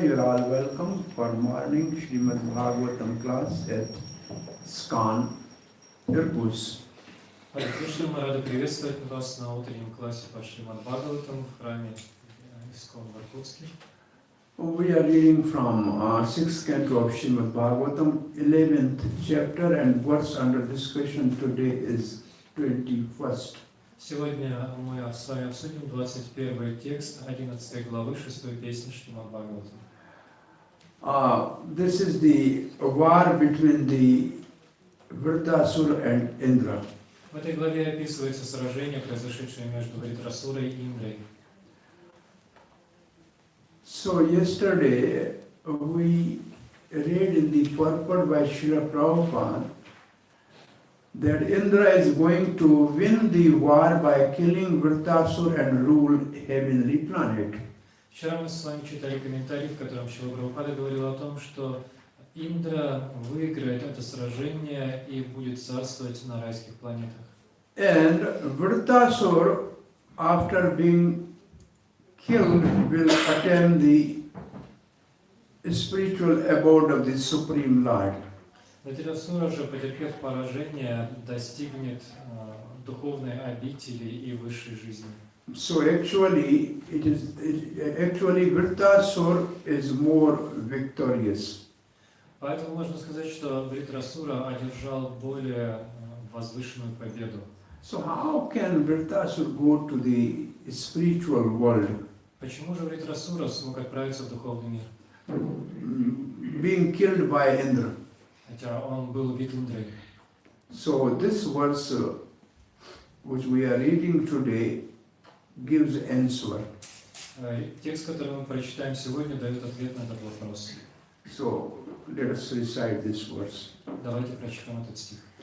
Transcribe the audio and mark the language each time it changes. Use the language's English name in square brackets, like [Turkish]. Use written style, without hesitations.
[English] You are all welcome for morning Srimad Bhagvatam class at ISKCON, Irkutsk. [Russian] Харе Кришна, мы рады приветствовать вас на утреннем классе по Шримад Бхагаватам в храме ISKCON в Иркутске. [English] We are reading from 6th canto of Srimad Bhagavatam, 11th chapter, and verse under discussion today is 21st. [Russian] Сегодня мы с вами обсудим 21 текст 11 главы 6 песни Шримад Бхагаватам. [English] This is the war between the Vritrasura and Indra. [Russian] В этой главе описывается сражение, произошедшее между Вритрасурой и Индрой. [English] So yesterday we read in the purport by Srila Prabhupada that Indra is going to win the war by killing Vritrasura and rule heavenly planet. [Russian] Вчера мы с вами читали комментарий, в котором Шрила Прабхупада говорил о том, что Индра выиграет это сражение и будет царствовать на райских планетах. [English] And Vritrasura, after being killed, will attain the spiritual abode of the Supreme Lord. [Russian] Вритрасура же, потерпев поражение, достигнет духовной обители и высшей жизни. [English] So actually, Vritrasura is more victorious. [Russian] Поэтому можно сказать, что Вритрасура одержал более возвышенную победу. [English] So how can Vritrasura go to the spiritual world? [Russian] Почему же Вритрасура смог отправиться в духовный мир? [English] Being killed by Indra. [Russian] Хотя он был убит Индрой. [English] So this verse which we are reading today gives answer. [Russian] Текст, который мы прочитаем сегодня, дает ответ на этот вопрос. [English] So let us recite this verse. [Russian] Давайте прочитаем этот стих.